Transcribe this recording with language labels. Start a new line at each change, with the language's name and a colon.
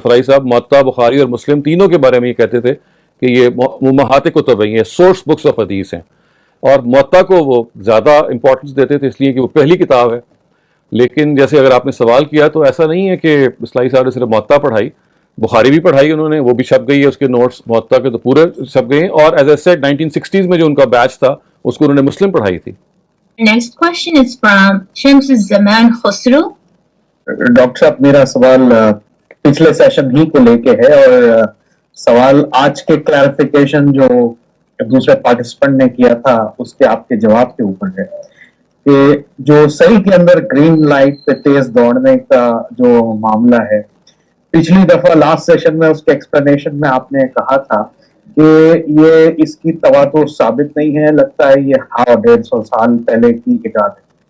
Urdu: Fry صاحب موطا، بخاری اور مسلم تینوں کے بارے میں یہ کہتے تھے کہ یہ امہات کتب ہیں، یہ
English: source books of حدیث
Urdu: ہیں، اور موطا کو وہ زیادہ امپورٹنس دیتے تھے اس لیے کہ وہ پہلی کتاب ہے. لیکن جیسے اگر آپ نے سوال کیا تو ایسا نہیں ہے کہ اصلاحی صاحب نے صرف موطا پڑھائی، بخاری بھی پڑھائی انہوں نے، وہ بھی چھپ گئی ہے، اس کے نوٹس موطا کے تو پورے چھپ گئے ہیں. اور
English: as I said
Urdu: 1960s میں جو ان کا بیچ تھا اس کو انہوں نے مسلم پڑھائی تھی.
English: Next question is from Shams Zaman Khosru.
Urdu: Doctor صاحب میرا سوال پچھلے سیشن ہی کو لے کے ہے، اور سوال آج کے کلیریفیکیشن جو دوسرے پارٹیسپینٹ نے کیا تھا اس کے آپ کے جواب کے اوپر ہے کہ جو صحیح کے اندر گرین لائٹ پہ تیز دوڑنے کا جو معاملہ ہے، پچھلی دفعہ لاسٹ سیشن میں اس کے ایکسپلینیشن میں آپ نے کہا تھا کہ یہ اس کی تواتر ثابت نہیں ہے، لگتا ہے یہ 150 سال پہلے کی ایجاد ہے.